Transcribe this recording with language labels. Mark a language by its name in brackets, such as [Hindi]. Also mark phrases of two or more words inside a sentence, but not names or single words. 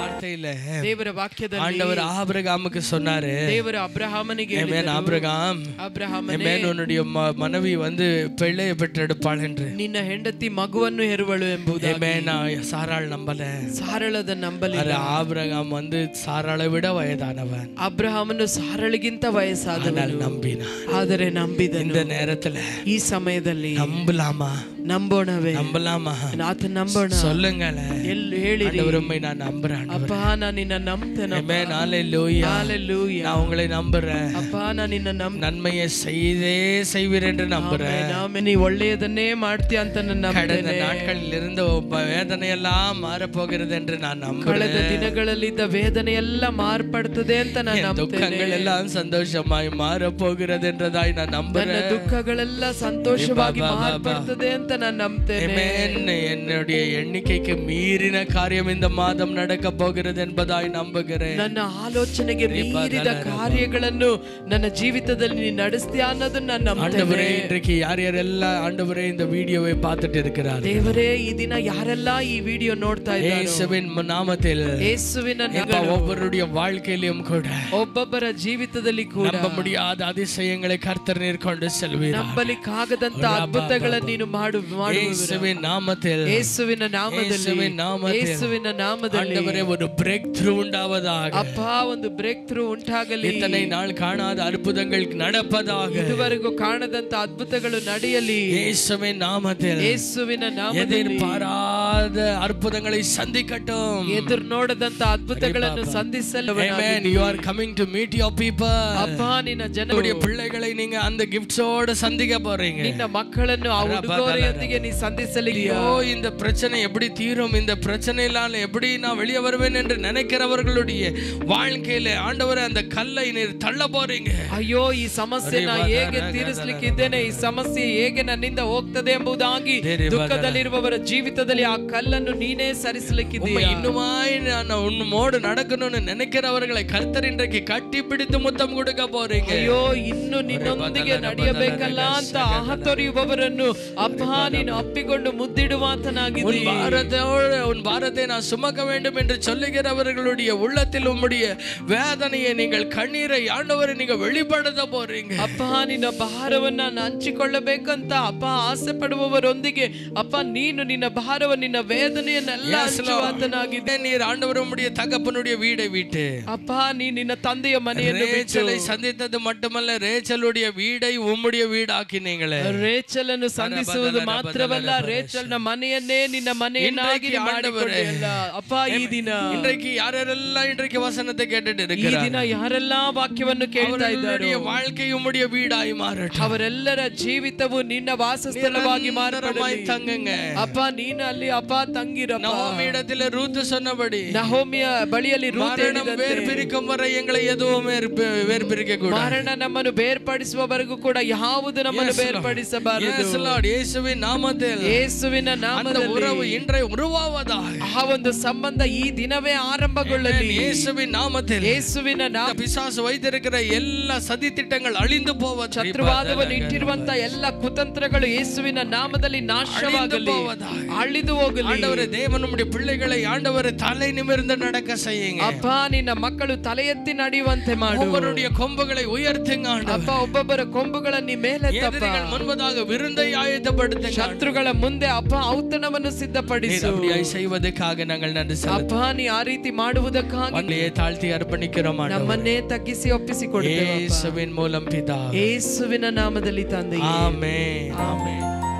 [Tamil] வார்த்தையில [Kannada] ದೇವರ ವಾಕ್ಯದಲ್ಲಿ [Tamil] ஆண்டவர் ஆபிரகாமுக்கு சொன்னாரு, [Kannada] ದೇವರು ಅಬ್ರಹಾಮನಿಗೆ ಹೇಳಿದರು, [Tamil] ஆபிரகாம், [Kannada] ಅಬ್ರಹಾಮನೇ, [Tamil] உன்னுடைய மனைவி பிள்ளையை பெற்றெடுப்பாள் என்று. [Kannada] ನಿನ್ನ ಹೆಂಡತಿ ಮಗುವನ್ನು ಹೆರುವಳು ಎಂಬುದಾಗಿ. [Tamil] சாராள் நம்பல, [Kannada] ಸಾರಳದ ನಂಬಲಿಲ್ಲ. [Tamil] ஆபிரகாம் சாராளை விட வயதானவன். [Kannada] ಅಬ್ರಹಾಮನು ಸಾರಳಿಗಿಂತ ವಯಸ್ಸಾದವನು, ನಂಬಿನ. ಆದರೆ ನಂಬಿದನು. [Tamil] இந்த நேரத்துல [Kannada] ಈ ಸಮಯದಲ್ಲಿ [Tamil] நம்பலாமா? [Kannada] ನಂಬೋಣವೇ? [Tamil] நம்பலாமா? [Kannada] ಆತ ನಂಬೋಣ. [Tamil] சொல்லுங்களேன். [Kannada] ಹೇಳಿರಿ, [Tamil] நான் நம்புறேன். [Kannada] ಅಪ್ಪ ನಾನು ನಿನ್ನ ನಂಬ್ತೇನೆ. ಆಮೆನ್. [Tamil] ஹalleluya. ஹalleluya. நான் உங்களை நம்புறேன். [Kannada] ಅಪ್ಪ ನಾನು ನಿನ್ನ [Tamil] நன்மையை செய்வீர் என்று நம்புறேன். [Kannada] ಆಮೆನ್. ನೀ ಒಳ್ಳೆಯದನ್ನೇ ಮಾಡ್ತೀಯ ಅಂತ ನಾನು ನಂಬುತ್ತೇನೆ. [Tamil] கடந்த நாட்களில் இருந்த வேதனை எல்லாம் மாற போகிறது என்று நான் நம்புறேன். [Kannada] ಕಳೆದ ದಿನಗಳಲ್ಲಿದ್ದ ವೇದನೆ ಎಲ್ಲ ಮಾರ್ಪಡುತ್ತದೆ ಅಂತ ನಾನು ನಂಬುತ್ತೇನೆ. [Tamil] ದುಃಖಗಳು எல்லாம் சந்தோஷமாய் மாற போகிறது என்றதாய் நான் நம்புறேன். [Kannada] ನನ್ನ ದುಃಖಗಳೆಲ್ಲ ಸಂತೋಷವಾಗಿ ಮಾರ್ಪಡುತ್ತದೆ ಅಂತ ನಾನು ನಂಬುತ್ತೇನೆ. [Tamil] என்னுடைய எண்ணிக்கைக்கு மீறின காரியம் இந்த மாதம் நடக்க போகிறது என்பதாய் நம்புகிறேன். [Kannada] ನನ್ನ ಆಲೋಚನೆಗೆ ಮೀರಿದ ಕಾರ್ಯಗಳನ್ನು ನನ್ನ ಜೀವಿತದಲ್ಲಿ ನೀನು ನಡೆಸ್ತೀಯ ಅನ್ನೋದನ್ನ ನಾನು ನಂಬುತ್ತೇನೆ. [Tamil] இன்றைக்கு யாரெல்லாம் ஆண்டவரே இந்த வீடியோவை பார்த்துட்டு இருக்கிறார்கள், [Kannada] ದೇವರೇ ಈ ದಿನ ಯಾರೆಲ್ಲ ಈ ವಿಡಿಯೋ ನೋಡ್ತಾ ಇದ್ದಾರೆ, [Tamil] யேசுவின் நாமத்தில் [Kannada] ಯೇಸುವಿನ ನಾಮದಲ್ಲಿ [Tamil] ஒவ்வொருடைய வாழ்க்கையிலும் கூட [Kannada] ಒಬ್ಬೊಬ್ಬರ ಜೀವಿತದಲ್ಲಿ ಕೂಡ [Tamil] நம்ப முடியாத அதிசயங்களை கர்த்தர் நீர்கொண்டு செல்வீர். [Kannada] ನಂಬಲಿಕ್ಕಾಗದಂತ ಅದ್ಭುತಗಳನ್ನು ನೀನು ಮಾಡುವಿರ. [Tamil] யேசுவின் நாமத்தில், [Kannada] ಯೇಸುವಿನ ನಾಮದಲ್ಲಿ, ಯೇಸುವಿನ ನಾಮದಲ್ಲಿ [Tamil] ஆண்டவரே ஒரு [English] break through [Tamil] உண்டாவதாக. [Kannada] ಅಪ್ಪ ಒಂದು [English] break through [Kannada] ಉಂಟಾಗಲಿ. [Tamil] இத்தனை நாள் காணாத அற்புதங்கள் நடப்பதாக. [Kannada] ಇದುವರೆಗೂ ಕಾಣದಂತ ಅದ್ಭುತಗಳು ನಡೆಯಲಿ. [Tamil] யேசுவின் நாமத்தில், [Kannada] ಯೇಸುವಿನ ನಾಮದಲ್ಲಿ [Tamil] எதிர்பாராத அற்புதங்களை சந்திக்கட்டும். [Kannada] ಎದುರು ನೋಡದಂತ ಅದ್ಭುತಗಳನ್ನು ಸಂಧಿಸಲು. [English] Amen. You are coming to meet your people. [Kannada] ಅಪ್ಪ ನಿನ್ನ ಜನರ [Tamil] பிள்ளைகளை நீங்க அந்த கிஃப்ட்ஸோட சந்திக்க போறீங்க. [Kannada] ನಿನ್ನ ಮಕ್ಕಳನ್ನು ಆ ಉಡುಗೊರೆಯೊಂದಿಗೆ ನೀ ಸಂಧಿಸಲಿದ್ದೀಯ. [Tamil] இந்த பிரச்சனை எப்படி தீரும், இந்த பிரச்சனையினால எப்படி நான் வெளியே வருவேன் என்று நினைக்கிறவர்களுடைய வாழ்க்கையில ஆண்டவரே அந்த கல்லை நீர் தள்ள போறீங்க. [Kannada] ಅಯ್ಯೋ ಈ ಸಮಸ್ಯೆನ ಹೇಗೆ ತೀರಿಸಲಿಕ್ಕಿದ್ದೇನೆ, ಈ ಸಮಸ್ಯೆ ಹೇಗೆ ನನ್ನಿಂದ ಹೋಗ್ತದೆ ಎಂಬುದಾಗಿ ದುಃಖದಲ್ಲಿರುವವರ ಜೀವಿತದಲ್ಲಿ ಆ ಕಲ್ಲನ್ನು ನೀನೇ ಸರಿಸಲಿಕ್ಕಿದ್ದೀಯ. [Tamil] இன்னுமாய் நான் உன்னோடு நடக்கணும்னு நினைக்கிறவர்களை கர்த்தர் இன்றைக்கு கட்டி பிடித்து முத்தம் கொடுக்க போறீங்க. [Kannada] ಅಯ್ಯೋ ಇನ್ನು ನಿನ್ನೊಂದಿಗೆ ನಡೆಯಬೇಕಲ್ಲ ಅಂತ ಆಹತೊರೆಯುವವರನ್ನು ಅಪ್ಪ ನೀನು ಅಪ್ಪಿಕೊಂಡು ಮುದ್ದಿಡುವಾತನಾಗಿದ್ದೀ. [Tamil] உன் பாரத்தை நான் சுமக்க வேண்டும் என்று சொல்லுகிறவர்களுடைய உள்ளத்தில் உம்முடைய வேதனையை நீங்கள் கண்ணீரை ஆண்டவரை நீங்க வெளிப்படுத்த போறீங்க. [Kannada] ಅಪ್ಪ ನಿನ್ನ ಭಾರವನ್ನ ನಾನು ಹಂಚಿಕೊಳ್ಳಬೇಕಂತ ಅಪ್ಪ ಆಸೆ ಪಡುವವರೊಂದಿಗೆ ಅಪ್ಪ ನೀನು ನಿನ್ನ ಭಾರವನ್ನು ನಿನ್ನ ವೇದನೆಯನ್ನೆಲ್ಲ ಹಂಚುವಾತನಾಗಿದ್ದೆ. [Tamil] நீர் ஆண்டவர் உம்முடைய தகப்பனுடைய வீடை விட்டு [Kannada] ಅಪ್ಪ ನೀ ನಿನ್ನ ತಂದೆಯ ಮನೆಯನ್ನು [Tamil] ரேச்சலை சந்தித்தது மட்டுமல்ல, ரேச்சலுடைய வீடை உம்முடைய வீடாக்கினீங்களே. [Kannada] ರೇಚಲನ್ನು ಸಂಧಿಸುವುದು ಮಾತ್ರವಲ್ಲ, ರೇಚಲ್ನ ಮನೆಯನ್ನೇ ನಿನ್ನ ಮನೆಯನ್ನಾಗಿ ಮಾಡಿಕೊಂಡೆಯಲ್ಲ. ಅಪ್ಪ ಈ ದಿನ [Tamil] இன்றைக்கு யாரெல்லாம் இன்றைக்கு வசனத்தை கேட்டுட்டு [Kannada] ಈ [Tamil] இருக்கிறார்கள், [Kannada] ದಿನ ಯಾರೆಲ್ಲ ವಾಕ್ಯವನ್ನು ಕೇಳ್ತಾ ಇದ್ದಾರೆ, [Tamil] வாழ்க்கை உம்முடைய வீடாய் மாறட்டும். [Kannada] ಅವರೆಲ್ಲರ ಜೀವಿತವು ನಿನ್ನ ವಾಸಸ್ಥಳವಾಗಿ ಮಾರ್ಪಡಲಿ. [Tamil] தங்குங்க [Kannada] ಅಪ್ಪ ನೀನು ಅಲ್ಲಿ ಅಪ್ಪ ತಂಗಿರಪ್ಪ. [Tamil] நகோமி இடத்துல ரூத் சொன்னபடி [Kannada] ನಹೋಮಿಯ ಬಳಿಯಲ್ಲಿ ರೂತ್ ಹೇಳಿದಂತೆ, [Tamil] வேர் பிரிக்கும் வரை எங்களை எதுவும் வேர் பிரிக்க கூடாது. [Kannada] ಮರಣ ನಮ್ಮನ್ನು ಬೇರ್ಪಡಿಸುವವರೆಗೂ ಕೂಡ ಯಾವುದು ನಮ್ಮನ್ನು ಬೇರ್ಪಡಿಸಬಾರದು. ಯೇಸುವಿನ ನಾಮದಲ್ಲಿ, ಯೇಸುವಿನ ನಾಮದಲ್ಲಿ [Tamil] ಉறவு இன்றை உருவாவதாக. [Kannada] ಆ ಒಂದು ಸಂಬಂಧ ಈ ದಿನವೇ ಆರಂಭಗೊಳ್ಳಲಿ. ಯೇಸುವಿನ ನಾಮದಲ್ಲಿ, ಯೇಸುವಿನ ನಾಮ [Tamil] பிசாசು வைத்திருக்கிற எல்லா சதி திட்டங்கள் அழிந்து போவது. [Kannada] ಶತ್ರುವಾದವನು ಇಟ್ಟಿರುವಂತ ಎಲ್ಲ ಕುತಂತ್ರಗಳು ಯೇಸುವಿನ ನಾಮದಲ್ಲಿ ನಾಶವಾಗಲಿ, ಅಳಿದು ಹೋಗಲಿ. [Tamil] ஆண்டவரே தேவன் நம்முடைய பிள்ளைகளை ஆண்டவரே தலை நிமிர்ந்து நடக்க செய்யுங்க. [Kannada] ಅಪ್ಪ ನಿನ್ನ ಮಕ್ಕಳು ತಲೆ ಎತ್ತಿ ನಡೆಯುವಂತೆ ಮಾಡು. [Tamil] ஒவ்வொருடைய கொம்புகளை உயர்த்துங்க ஆண்டவரே. [Kannada] ಅಪ್ಪ ಒಬ್ಬೊಬ್ಬರ ಕೊಂಬುಗಳನ್ನು ಮೇಲೆತ್ತಪ್ಪ. [Tamil] எதிரிகள் முன்பதாக விருந்தை ஆயத்தப்படுத்துங்க. [Kannada] ಶತ್ರುಗಳ ಮುಂದೆ ಅಪ್ಪ ಔತಣವನ್ನು ಸಿದ್ಧಪಡಿಸು. [Tamil] அப்படியாய் செய்வதற்காக நாங்கள் நன்றி செலுத்துகிறோம். [Kannada] ಅಪ್ಪ ನೀ ಆ ರೀತಿ ಮಾಡುವುದಕ್ಕಾಗಿ [Tamil] நம்மையே தாழ்த்தி அர்ப்பணிக்கிறோம் ஆண்டவரே. [Kannada] ನಮ್ಮನ್ನೇ ತಗ್ಗಿಸಿ ಒಪ್ಪಿಸಿಕೊಡುತ್ತೇವೆ [Tamil] யேசுவின் மூலம் பிதாவே. [Kannada] ಯೇಸುವಿನ ನಾಮದಲ್ಲಿ ತಂದೆಯೇ, ಆಮೆನ್. ಆಮೆನ್.